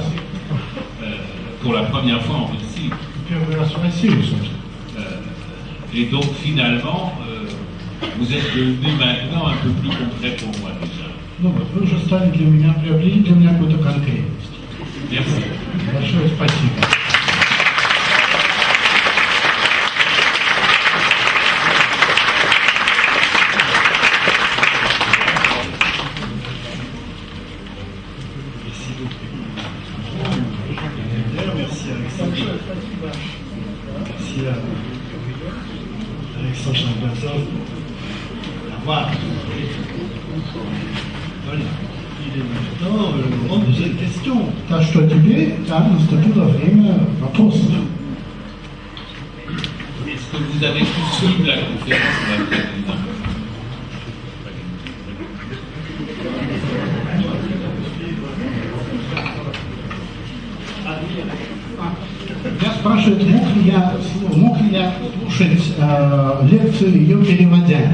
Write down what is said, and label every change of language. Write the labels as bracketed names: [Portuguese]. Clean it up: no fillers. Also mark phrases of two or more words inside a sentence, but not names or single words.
[French] pour la première fois en Russie. [Russian] Первый раз в Россию, собственно. [French] Et donc finalement, vous êtes devenu maintenant un peu plus concret pour moi déjà. [Russian] Ну вот, вы уже стали для меня, приобрели для меня какую-то конкретность. [French] Merci. [Russian] Большое спасибо. [French] Merci Alexandre. Merci à Alexandre Chamberson. Au revoir. Voilà. Il est maintenant le moment de poser une question. [Russian] Так что теперь, да, наступило время вопросов. [French] Est-ce que vous avez pu suivre la conférence de la présidente? [Russian] Я спрашиваю, мог ли я слушать лекцию ее переводя?